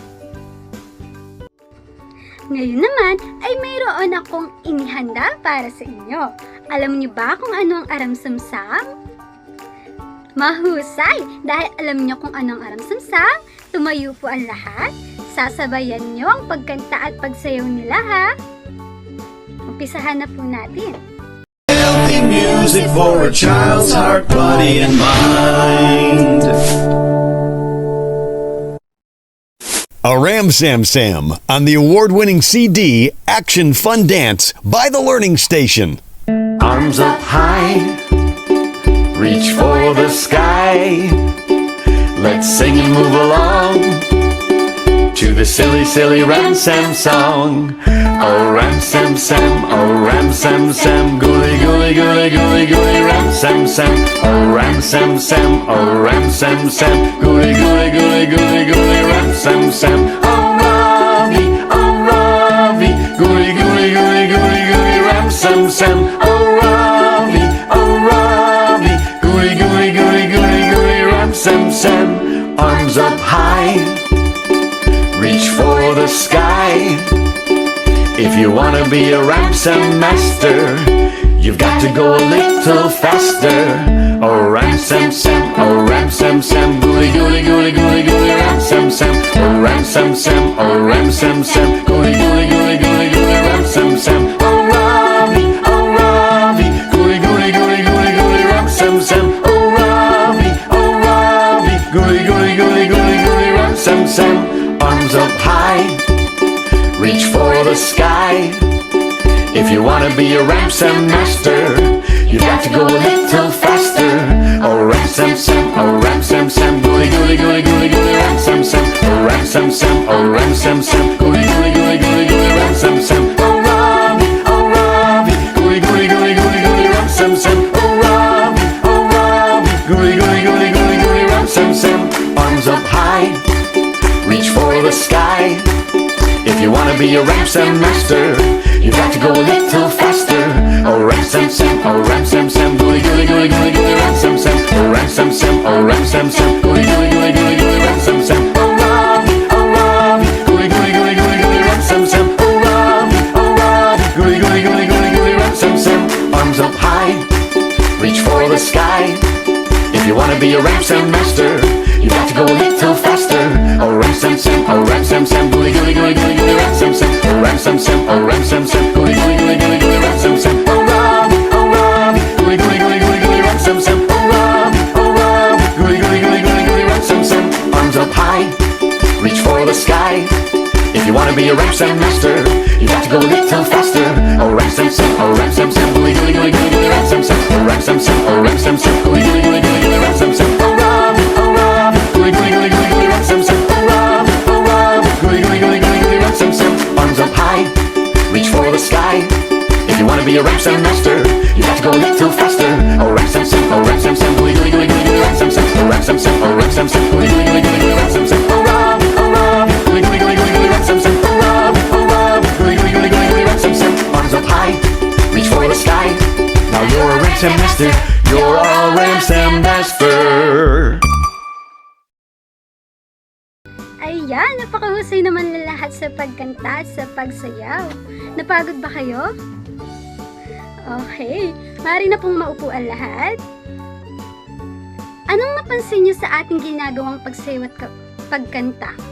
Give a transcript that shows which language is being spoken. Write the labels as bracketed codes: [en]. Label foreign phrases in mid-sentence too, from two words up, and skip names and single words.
[tl] Ngayon naman ay mayroon akong inihanda para sa inyo. Alam niyo ba kung ano ang aram-samsam? Mahusay! Dahil alam niyo kung ano ang aram-samsam, tumayo po ang lahat. Sasabayan niyo ang pagkanta at pagsayaw nila ha. Umpisahan na po natin. [en] Healthy music for a child's heart, body, and mind. A Ram Sam Sam on the award-winning CD Action Fun Dance by The Learning Station. Arms up high, reach for the sky. Let's sing and move along to the silly, silly Ram Sam song. Oh Ram Sam Sam, oh Ram Sam Sam, gooly, gooly, gooly, gooly, gooly, Ram Sam Sam. Oh Ram Sam Sam, oh Ram Sam Sam, gooly, gooly, gooly, gooly, gooly, Ram Sam Sam. Oh Ravi, gooly, gooly, gooly, gooly, gooly, Ram Sam Sam. Oh Ravi, gooly, gooly, gooly, gooly, gooly, Ram Sam Sam. Arms up high, reach for the sky. If you wanna be a Ram Sam master, you've got to go a little faster. Oh Ram Sam Sam, oh Ram Sam Sam, gooly, gooly, gooly, gooly, gooly, Ram Sam Sam. Oh Ram Sam Sam, oh Ram Sam Sam, gooly, gooly, gooly, gooly, gooly, Ram Sam Sam. Oh Ravi, gooly, gooly, gooly, gooly, gooly, Ram Sam Sam. Oh Ravi, gooly, gooly, gooly, gooly, gooly, Ram Sam Sam. Arms up high, reach for the sky. If you wanna be a Ram Sam master, you've got to go a little faster. Oh Ram Sam Sam, oh Ram Sam Sam, gooly, gooly, gooly, gooly, gooly, Ram Sam Sam. Oh Ram Sam Sam, oh Ram Sam Sam, gooly, gooly, gooly, gooly, gooly, Ram Sam Sam. Oh Ravi, gooly, gooly, gooly, gooly, gooly, Ram Sam Sam. Oh Ravi, gooly, gooly, gooly, gooly, gooly, Ram Sam Sam. Arms up high, reach for the sky. If you wanna be a Ram Sam master, you've got to go a little faster. Oh Ram Sam Sam, oh Ram Sam Sam, gooly, gooly, gooly, gooly, gooly, Ram Sam Sam. Oh Ram Sam Sam, oh Ram Sam Sam, gooly, gooly, gooly, gooly, gooly, Ram Sam Sam. Oh Ravi, gooly, gooly, gooly, gooly, gooly, Ram Sam Sam. Oh Ravi, gooly, gooly, gooly, gooly, gooly, Ram Sam Sam. Arms up high, reach for the sky. If you wanna be a Ram Sam master, you've got to go a little faster. ram sam, oh ram sam sam, gooey gooey gooey gooey gooey ram sam sam, oh Rob, gooey gooey gooey gooey gooey ram sam sam, oh Rob, gooey gooey gooey gooey gooey ram sam sam. Arms up high, reach for the sky. If you wanna be a ram sam master, you got to go a little faster. Oh ram sam sam, oh ram sam sam, gooey gooey gooey gooey gooey ram sam sam, oh ram sam sam, oh ram sam sam, gooey gooey gooey gooey gooey ram sam sam, oh Rob, gooey gooey gooey gooey gooey ram sam sam, oh Rob, gooey gooey gooey gooey gooey ram sam sam. Arms up high, reach for the sky. If you wanna be a ram sam master, you got to go a little faster. Oh ram sam sam, oh ram sam sam, gooey gooey gooey gooey gooey ram sam sam, oh ram sam sam, oh ram sam sam, gooey gooey gooey gooey gooey ram sam sam, oh Rob, gooey gooey gooey gooey gooey ram sam sam, oh Rob, gooey gooey gooey gooey gooey ram sam sam. Arms up high, reach for the sky. Now you're a ram sam master, you're a ram sam master. [tl] Ayan, napakahusay naman na lahat sa pagkanta at sa pagsayaw. Napagod ba kayo? Okay, maaari na pong maupo ang lahat. Anong napansin niyo sa ating ginagawang pagsayaw at pagkanta?